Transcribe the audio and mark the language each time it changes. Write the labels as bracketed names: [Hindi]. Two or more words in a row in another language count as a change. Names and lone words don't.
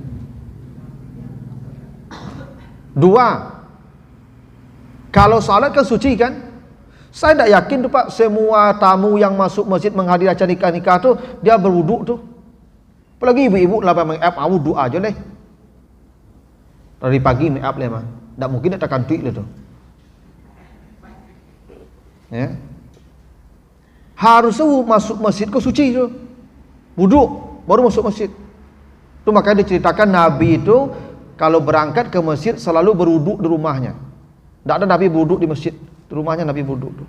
[Indonesian] 2, kalau salat kan suci kan? Saya tidak yakin tuh Pak, semua tamu yang masuk masjid menghadiri acara nikah tuh dia berwuduk tuh. Apalagi ibu-ibu lah make up, wuduk aja leh. Dari pagi make up leh mah. Tak mungkin nak tekan tuik lah tu. Ya. Harusnya masuk masjid ke suci tu. Wuduk baru masuk masjid. Tu makanya diceritakan Nabi itu kalau berangkat ke masjid selalu berwuduk di rumahnya. Tak ada Nabi berwuduk di masjid. Di rumahnya Nabi berwuduk tu.